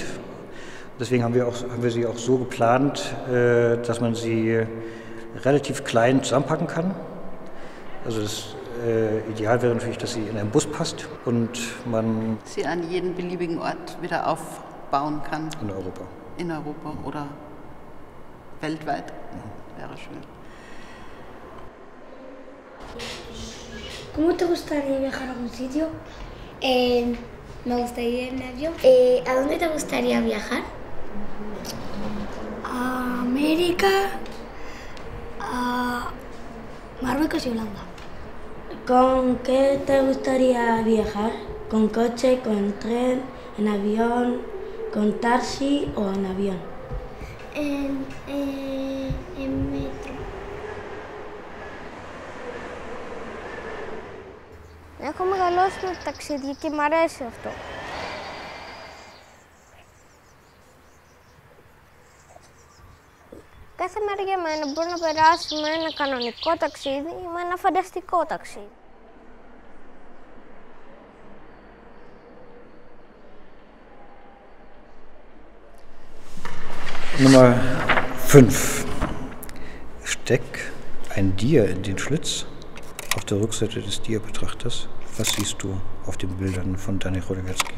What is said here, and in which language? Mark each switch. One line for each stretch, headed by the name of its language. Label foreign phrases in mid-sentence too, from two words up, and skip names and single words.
German: Deswegen haben wir sie auch so geplant, dass man sie relativ klein zusammenpacken kann. Also das Ideal wäre natürlich, dass sie in einen Bus passt und man sie an jeden beliebigen Ort wieder aufbauen kann. In Europa. In Europa oder weltweit. Wäre schön.
Spanish: ¿Cómo te gustaría viajar a algún sitio? Me gustaría ir en avión. ¿A dónde te gustaría viajar? A América, a Marruecos y Holanda. ¿Con qué te gustaría viajar? ¿Con coche, con tren, en avión, con taxi o en avión? En metro.
Greek: Έχω μεγαλώσει με ταξίδια και μ' αρέσει αυτό. Κάθε μέρα για μένα μπορεί να περάσει με ένα κανονικό ταξίδι ή με ένα φανταστικό ταξίδι.
German: Nummer 5. Steck ein Dia in den Schlitz. Auf der Rückseite des Dia-Betrachters. Was siehst du auf den Bildern von Dani Chodowiecki?